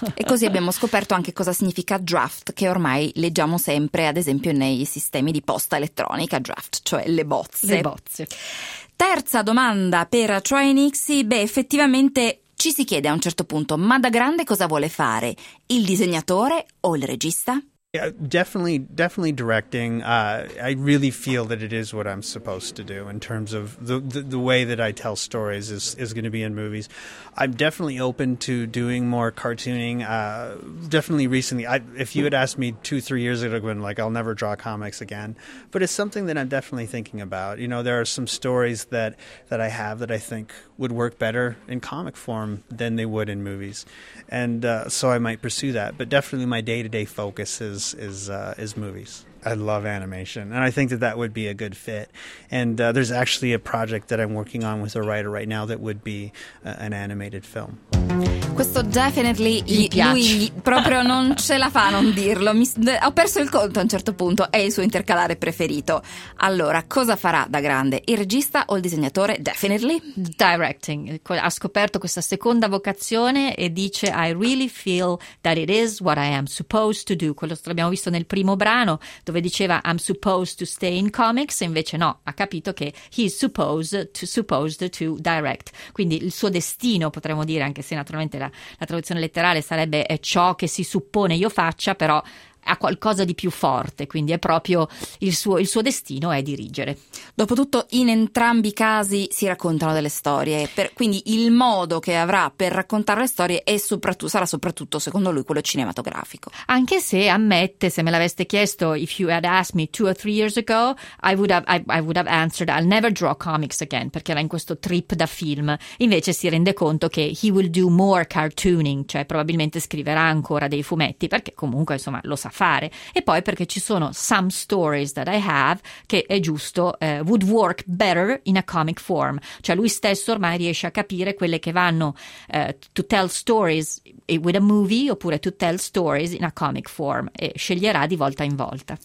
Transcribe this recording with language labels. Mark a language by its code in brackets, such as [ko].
[it] E così abbiamo scoperto anche cosa significa draft, che ormai leggiamo sempre, ad esempio, nei sistemi di posta elettronica, draft, cioè le bozze. Le bozze. Terza domanda per Troy Nixie. Beh, effettivamente ci si chiede a un certo punto, ma da grande cosa vuole fare? Il disegnatore o il regista? [en] Yeah, definitely directing. I really feel that it is what I'm supposed to do in terms of the way that I tell stories is going to be in movies. I'm definitely open to doing more cartooning. Definitely recently, if you had asked me 2-3 years ago, I'd been like, I'll never draw comics again. But it's something that I'm definitely thinking about. You know, there are some stories that I have that I think would work better in comic form than they would in movies. And so I might pursue that. But definitely my day-to-day focus is movies. I love animation, and I think that would be a good fit. And there's actually a project that I'm working on with a writer right now that would be an animated film. [it] Questo definitely lui proprio non ce la fa a non dirlo. Ho perso il conto a un certo punto, è il suo intercalare preferito. Allora, cosa farà da grande? Il regista o il disegnatore? [en] Definitely directing. [it] Ha scoperto questa seconda vocazione e dice, [en] I really feel that it is what I am supposed to do. [it] Quello che abbiamo visto nel primo brano, dove diceva [en] I'm supposed to stay in comics, [it] invece no, ha capito che [en] he's supposed to direct. [it] Quindi il suo destino, potremmo dire, anche se naturalmente la traduzione letterale sarebbe è ciò che si suppone io faccia, però ha qualcosa di più forte, quindi è proprio il suo destino è dirigere. Dopotutto in entrambi i casi si raccontano delle storie, quindi il modo che avrà per raccontare le storie sarà soprattutto secondo lui quello cinematografico. Anche se ammette, se me l'aveste chiesto, [en] if you had asked me 2 or 3 years ago, I would have answered I'll never draw comics again, [it] perché era in questo trip da film. Invece si rende conto che [en] he will do more cartooning, [it] cioè probabilmente scriverà ancora dei fumetti, perché comunque insomma lo sa fare, e poi perché ci sono [en] some stories that I have [it] che è giusto [en] would work better in a comic form, [it] cioè lui stesso ormai riesce a capire quelle che vanno [en] to tell stories with a movie [it] oppure [en] to tell stories in a comic form, [it] e sceglierà di volta in volta,